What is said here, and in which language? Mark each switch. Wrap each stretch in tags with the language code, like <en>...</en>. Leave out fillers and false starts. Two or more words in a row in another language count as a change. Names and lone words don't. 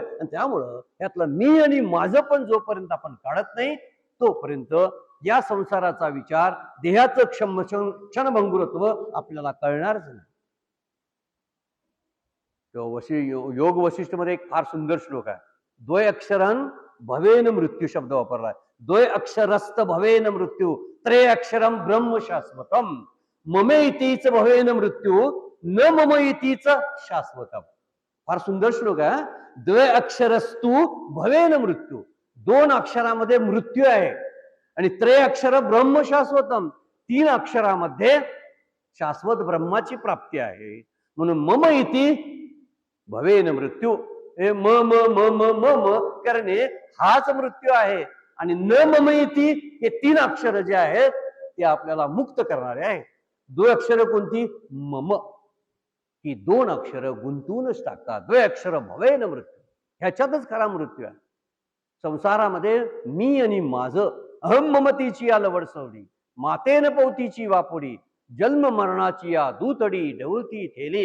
<mr>आणि त्यामुळं यातलं मी आणि माझं पण जोपर्यंत आपण काढत नाही तोपर्यंत या संसाराचा विचार, देहाचं क्षणभंगुरत्व आपल्याला कळणारच नाही. योग वशिष्ठ मध्ये एक फार सुंदर श्लोक आहे.</mr> <sa>द्वय अक्षरं भवेन मृत्यू</sa> <mr>शब्द वापरलाय.</mr> <sa>द्वय अक्षरस्त भवेन मृत्यू, त्रे अक्षरम ब्रह्म शाश्वतम. ममे इतीच भवेन मृत्यू, न मम इतीच शाश्वतम.</sa> <mr>फार सुंदर श्लोक आहे.</mr> <sa>द्वय अक्षरस्तू भवेन मृत्यू,</sa> <mr>2 अक्षरामध्ये मृत्यू आहे. आणि</mr> <sa>त्रे अक्षर ब्रह्म शाश्वतम,</sa> <mr>3 अक्षरामध्ये शाश्वत ब्रह्माची प्राप्ती आहे.</mr> <sa>म्हणून मम इति भवेन मृत्यू,</sa> <mr>हे म म म म म म करणे हाच मृत्यू आहे. आणि</mr> <sa>न मम इति</sa> <mr>हे 3 अक्षर जे आहेत ते आपल्याला मुक्त करणारे आहे. 2 अक्षर कोणती? मम. ही 2 अक्षर गुंतवूनच टाकतात. 2 अक्षर</mr> <sa>भवेन मृत्यू,</sa> <mr>ह्याच्यातच खरा मृत्यू आहे. संसारामध्ये मी आणि माझं, अहम ममतीची या लवडसवडी, मातेन पवतीची वापोडी, जन्म मरणाची या दूतडी ढवळती थेली.</mr>